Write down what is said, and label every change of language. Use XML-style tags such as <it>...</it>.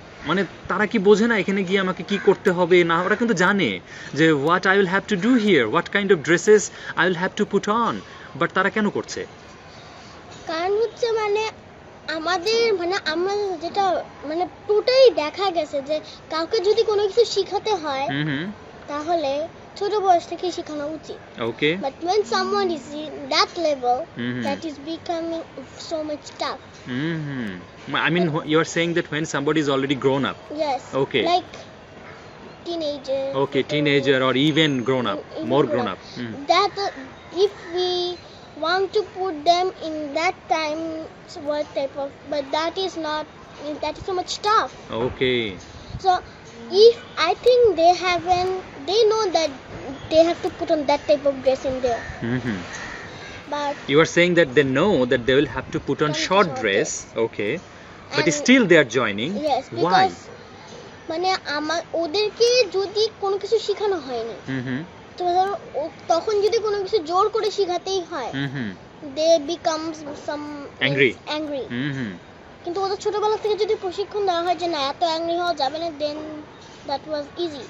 <bn>মানে তারা কি বোঝে না এখানে গিয়ে আমাকে কি করতে হবে না? ওরা কিন্তু জানে যে</bn> <en>what I will have to do here, what kind of dresses I will have to put on,</en> <bn>but তারা কেন করছে? কারণ হচ্ছে মানে আমাদের মানে আমরা যেটা মানে টোটালি দেখা গেছে যে কাউকে যদি কোনো কিছু শিখাতে হয় হুম, হুম, তাহলে ছোট বয়স থেকে শেখানো উচিত।</bn> <en>Okay, But when someone is in that level, Mhm. that is becoming so much tough. Hmm, hmm, I mean you are saying that when somebody is already grown up. Yes. Okay. Like teenager. Okay, teenager or even grown up, Even more grown grown up. up. That if we want to put them in that time, what type of? But that is so much tough. Okay. So if I think they know that they have to put on that type of dress in there, Mhm. but You are saying that they know that they will have to put on short dress, okay, but And- still they are joining. yes, Why?</en> <bn>because মানে ওদেরকে যদি কোনো কিছু শেখানো হয়নি, Mhm. তো ধরো তখন যদি কোনো কিছু জোর করে শেখাতেই হয়, Mhm.</bn> <en>they become some Angry. angry. Mhm.</en> <bn>কিন্তু ওদের ছোটবেলা থেকে যদি প্রশিক্ষণ দেওয়া হয় যে না এত অ্যাংরি হওয়া যাবে না,</bn> <en>Then that was easy.</en>